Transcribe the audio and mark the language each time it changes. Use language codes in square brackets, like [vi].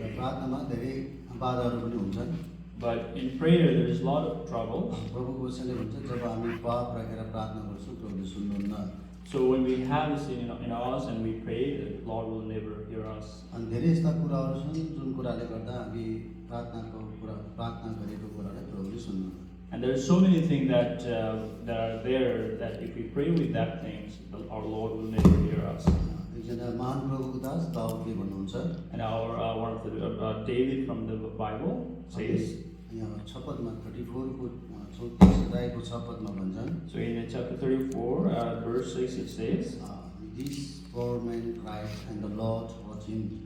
[ne] र प्रार्थनामा धेरै बाधाहरू पनि हुन्छन्। [en] But in prayer, there is a lot of troubles. [ne] प्रभुको वचनले भन्छ जब हामी पाप राखेर प्रार्थना गर्छौँ प्रभुले सुन्नुहुन्न। [en] So when we have this in us and we pray, the Lord will never hear us. [ne] अनि धेरै यस्ता कुराहरू छन् जुन कुराले गर्दा हामी प्रार्थना गरेको कुरालाई प्रभुले सुन्नुहुन्न। [en] And there are so many things that are there that if we pray with that things, our Lord will never hear us. [ne] एकजना महान प्रभुको दास दाउदले भन्नुहुन्छ। [en] And our one of the David from the Bible says. [ne] यहाँ शपथमा 34 को 34 अध्यायको शपथमा भन्छन्। [en] So in chapter 34, verse 6, it says, This poor man cried, and the Lord heard him.